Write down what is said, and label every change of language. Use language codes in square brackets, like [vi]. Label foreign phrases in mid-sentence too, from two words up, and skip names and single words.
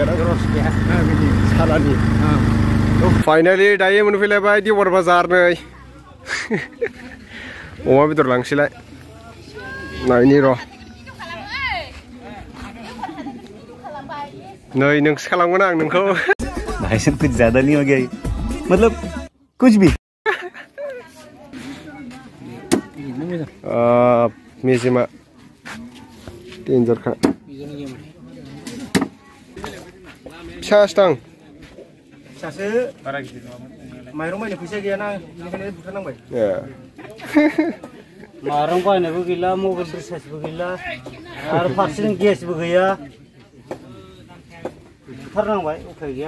[brx] बिदि सालानि फाइनालि दायो मोनफैलायबाय देवबार बाजार नै अमा बेदर लांसैलाय नायनि र' नै नोंसो खालामगोन आं नोंखौ [hi] भाई साहब कुछ ज्यादा नहीं हो गया मतलब कुछ भी [brx] मेजेमा डेन्जारखा फिसासो दां फिसासो माइरं बायनो फैसा गैयाना बेनिखायनो बुथारनांबाय माइरं बायनोबो गैला मबाइल रिचार्जबो गैला आरो फारसेथिं गेसबो गैया बुथारनांबाय उफाय गैया